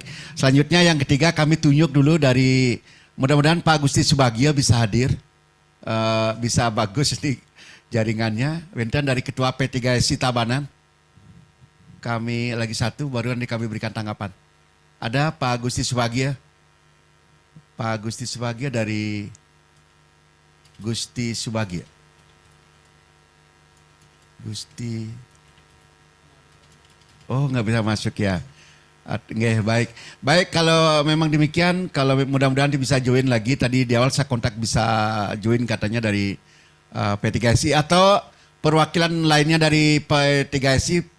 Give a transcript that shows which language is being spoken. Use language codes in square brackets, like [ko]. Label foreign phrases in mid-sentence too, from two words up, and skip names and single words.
[id] Selanjutnya yang ketiga kami tunjuk dulu dari mudah-mudahan Pak Gusti Subagio bisa hadir. Bisa bagus di jaringannya. Benten dari Ketua P3SI Tabanan. Kami lagi satu, baru nanti kami berikan tanggapan. Ada Pak Gusti Subagio. Pak Gusti Subagio dari Gusti Subagio. Gusti. Oh, nggak bisa masuk ya. Nggak, baik. Baik, kalau memang demikian, kalau mudah-mudahan bisa join lagi. Tadi di awal saya kontak bisa join katanya dari P3SI atau perwakilan lainnya dari P3SI.